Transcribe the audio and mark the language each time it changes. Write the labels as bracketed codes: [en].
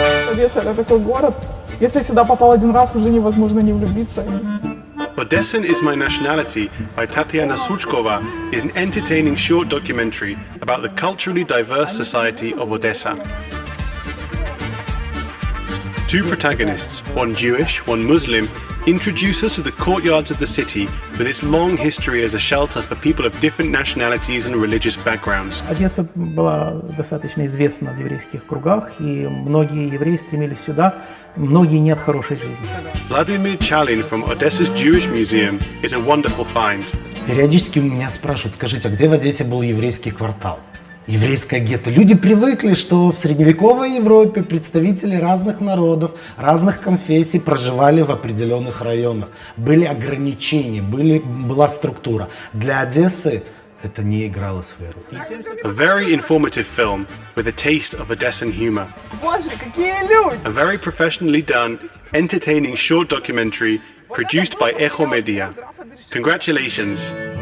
[ru] Одесса — это такой город, если сюда попал один раз, уже невозможно не влюбиться. [en] Odessan is My Nationality by Tatiana Suchkova is an entertaining short documentary about the culturally diverse society of Odessa. Two protagonists, one Jewish, one Muslim, introduce us to the courtyards of the city with its long history as a shelter for people of different nationalities and religious backgrounds. [ru] Одесса была достаточно известна в еврейских кругах, и многие евреи стремились сюда, многие не от хорошей жизни. [en] Vladimir Chalin from Odessa's Jewish Museum is a wonderful find. [ru] Периодически меня спрашивают, скажите, а где в Одессе был еврейский квартал? Еврейское гетто. Люди привыкли, что в средневековой Европе представители разных народов, разных конфессий проживали в определенных районах. Были ограничения, была структура. Для Одессы это не играло своей роли. [en] A very informative film with a taste of Odessan humor. [ru] Боже, какие люди! [en] A very professionally done, entertaining short documentary produced by Echo Media. Congratulations.